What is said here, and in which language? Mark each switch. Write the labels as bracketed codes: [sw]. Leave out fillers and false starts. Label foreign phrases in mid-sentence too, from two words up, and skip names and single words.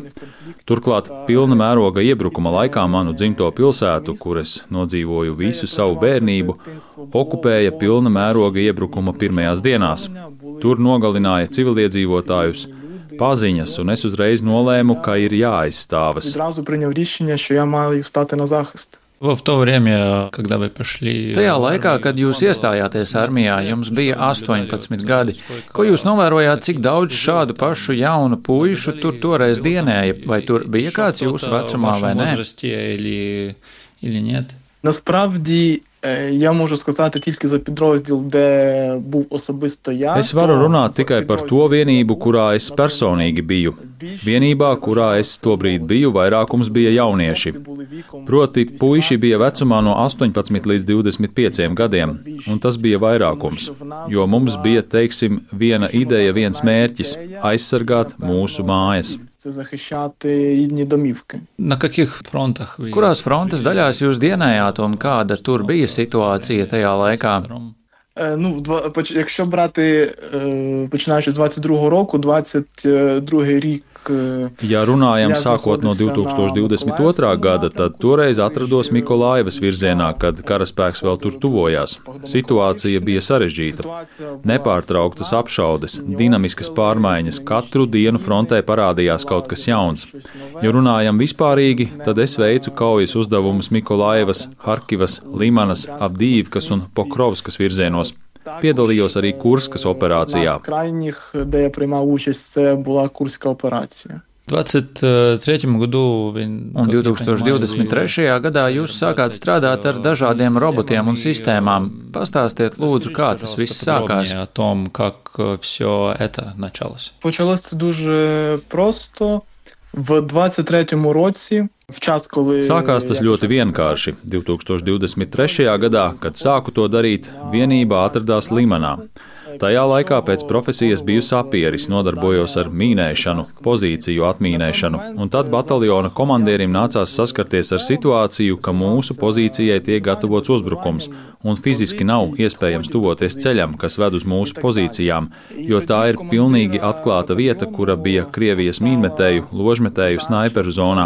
[lv] Turklāt pilna mēroga iebrukuma laikā manu dzimto pilsētu, kur es nodzīvoju visu savu bērnību, okupēja pilna mēroga iebrukuma pirmajās dienās. Tur nogalināja civiliedzīvotājus, paziņas, un es uzreiz nolēmu, ka ir jāaizstāvas. [uk] Відразу прийняв рішення, що я маю стати на захист. [ru] В то время, когда вы пошли... [lv] Tajā laikā, kad jūs iestājāties armijā, jums bija 18 gadi. Ko jūs novērojāt, cik daudz šādu pašu jaunu puišu tur toreiz dienēja? Vai tur bija kāds jūsu vecumā vai nē? [uk] Насправді, я можу сказати тільки за підрозділ, де був особисто я. [lv] Es varu runāt tikai par to vienību, kurā es personīgi biju. Vienībā, kurā es tobrīd biju, vairākums bija jaunieši. Proti, puiši bija vecumā no 18 līdz 25 gadiem, un tas bija vairākums, jo mums bija, teiksim, viena ideja, viens mērķis – aizsargāt mūsu mājas. [uk] Це захищати рідні домівки. [ru] На каких фронтах? [lv] Kurās frontes daļās jūs dienējāt un kāda tur bija situācija tajā laikā? [uk] Якщо брати, починаючи з 22-го року, 22-й рік. [lv] Ja runājam sākot no 2022. gada, tad toreiz atrados Mikolaivas virzienā, kad karaspēks vēl tur tuvojās. Situācija bija sarežģīta. Nepārtrauktas apšaudes, dinamiskas pārmaiņas, katru dienu frontē parādījās kaut kas jauns. Ja runājam vispārīgi, tad es veicu kaujas uzdevumus Mikolaivas, Harkivas, Limanas, Avdīvkas un Pokrovskas virzienos. Piedalījos arī Kurskas operācijā. [uk] Крайніх, де я приймав участь, це була Курська операція. [lv] 23. gadu un 2023. gadā jūs sākāt strādāt ar dažādiem robotiem un sistēmām. Pastāstiet, lūdzu, kā tas viss sākās? [uk] Почалось це дуже просто. В 23-му році, в час, коли... [lv] Sākās tas ļoti vienkārši. 2023. gadā, kad sāku to darīt, vienībā atradās Limanā. Tajā laikā pēc profesijas biju sapieris, nodarbojos ar mīnēšanu, pozīciju atmīnēšanu, un tad bataljona komandierim nācās saskarties ar situāciju, ka mūsu pozīcijai tiek gatavots uzbrukums, un fiziski nav iespējams tuvoties ceļam, kas ved uz mūsu pozīcijām, jo tā ir pilnīgi atklāta vieta, kura bija Krievijas mīnmetēju, ložmetēju snaiperu zonā.